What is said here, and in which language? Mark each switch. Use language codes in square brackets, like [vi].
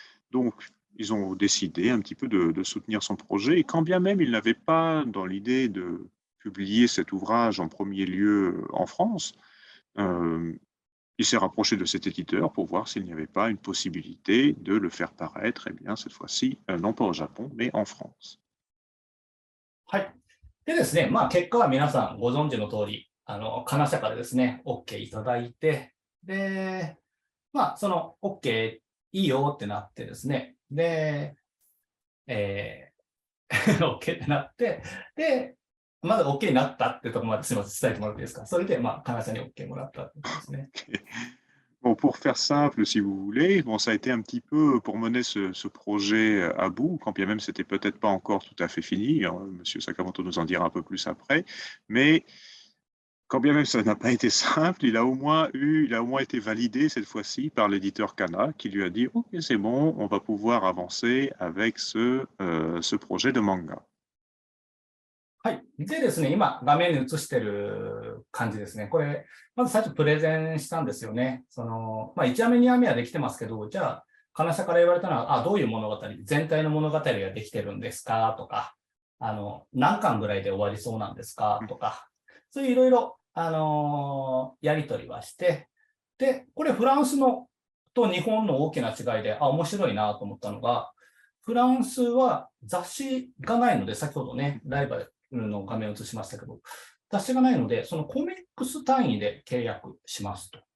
[fr] Donc, ils ont décidé un petit peu de soutenir son projet, et quand bien même ils n'avaient pas dans l'idée de publier cet ouvrage en premier lieu en France, il s'est rapproché de cet éditeur pour voir s'il n'y avait pas une possibilité de le faire paraître, eh bien, cette fois-ci, non pas au Japon, mais en France. [ja] はい。でですね、結果は皆さんご存知の通り、カナ社からですね、OK いただいて、で、その OK いいよってなってですね、で、OK ってなって、で、まだ OK になったってところまですみません、伝えてもらっていいですか。それで、カナ社に OK もらったってことですね。 [fr] Bon, pour faire simple, si vous voulez, bon, ça a été un petit peu pour mener ce projet à bout, quand bien même c'était peut-être pas encore tout à fait fini. Monsieur Sakamoto nous en dira un peu plus après, mais quand bien même ça n'a pas été simple, il a au moins été validé cette fois-ci par l'éditeur Kana, qui lui a dit OK, c'est bon, on va pouvoir avancer avec ce projet de manga. [ja] はい。でですね、今、画面に映してる感じですね。これ、まず最初プレゼンしたんですよね。 1話目、2話目はできてますけど、じゃあ、カナ社から言われたのは、どういう物語、全体の物語ができてるんですかとか、何巻ぐらいで終わりそうなんですかとか、そういういろいろ、やりとりはして、で、これフランスのと日本の大きな違いで、面白いなと思ったのが、フランスは雑誌がないので、先ほどね、ライバルの画面を映しましたけど、雑誌がないので、そのコミックス単位で契約しますと。